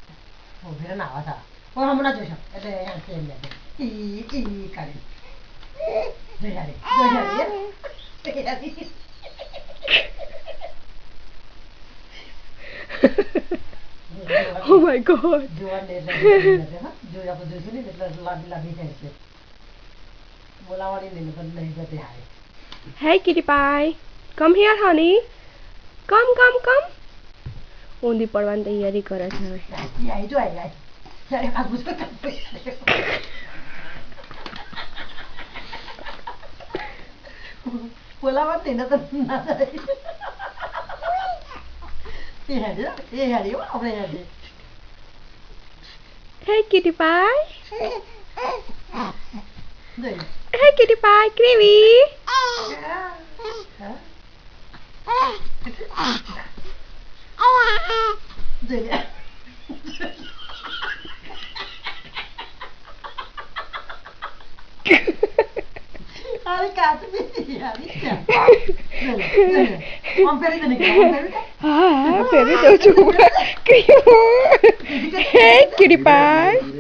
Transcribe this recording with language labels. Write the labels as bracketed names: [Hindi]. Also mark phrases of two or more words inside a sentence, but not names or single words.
[English] Oh my God. Hey kitty pie, come here honey. Come. [Gujarati] ઊંધી પડવાની તૈયારી કરે છે હવે બોલાવા તેને તો ના જાય [English] Hey kitty pie. Hey kitty pie, Creamy. Hey kitty pie.